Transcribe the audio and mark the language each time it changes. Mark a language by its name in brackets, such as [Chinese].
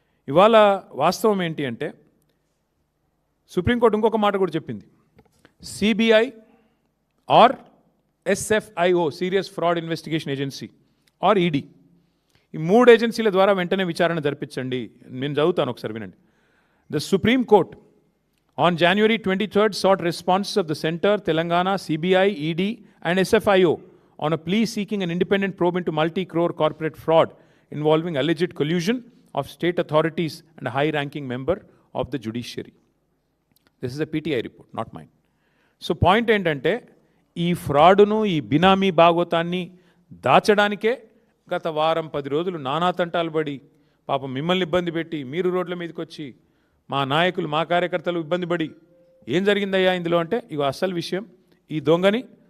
[Telugu] ఇవాళ వాస్తవం ఏంటి అంటే సుప్రీంకోర్టు ఇంకొక మాట కూడా చెప్పింది. CBI are SFIO, serious fraud investigation agency are ED, ఈ 3 ఏజెన్సీల ద్వారా వెంటనే విచారణ జరిపించండి. నేను చదువుతాను, ఒకసారి వినండి. [English] The supreme court on January 23rd sought responses of the Center, Telangana, CBI, ED and SFIO on a plea seeking an independent probe into multi-crore corporate fraud involving alleged collusion of state authorities and a high-ranking member of the judiciary. This is a PTI report, not mine. [Telugu] So point ఏంటంటే ఈ ఫ్రాడును, ఈ బినామీ భాగోతాన్ని దాచడానికే గత వారం 10 రోజులు నానా తంటాలు పడి, పాపం మిమ్మల్ని ఇబ్బంది పెట్టి, మీరు రోడ్ల మీదకి వచ్చి, మా నాయకులు, మా కార్యకర్తలు ఇబ్బంది పడి, ఏం జరిగిందయ్యా ఇందులో అంటే ఇగో అసలు విషయం, ఈ దొంగని,